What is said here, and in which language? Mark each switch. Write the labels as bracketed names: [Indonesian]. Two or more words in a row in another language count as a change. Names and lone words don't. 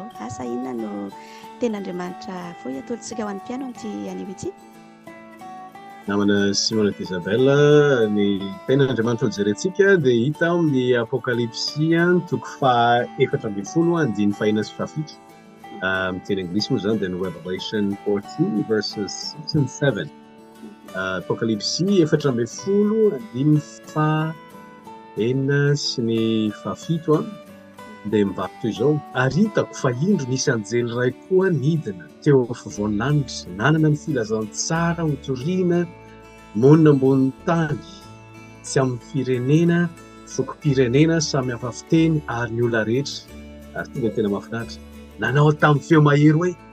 [Malagasy] Asa inona no ten'Andriamanitra fohy atolontsika ho an'ny mpiaino amin'ity anio ity? Namana Simonette Isabelle, ny ten'Andriamanitra hojerentsika dia hita amin'ny Apokalipsia toko 14 andiny fahina sy fahafito. Amin'ny teny anglisy moa izany dia ny [English] Revelation 14 verses 6 and 7. [Malagasy] Apokalipsia 14 andiny fahenina sy ny fahafito dia mivaky toy izao: ary hitako fa indro nisy anjely iray koa nidina teo afovoan'anitra, nanana ny filazantsara ho toriana monina ambony tany tsy amin'ny firenena fokom-pirenena samy hafa fiteny ary ny olona rehetra ary tonga tena mahafinaritra nanao tamin'ny feo mahery hoe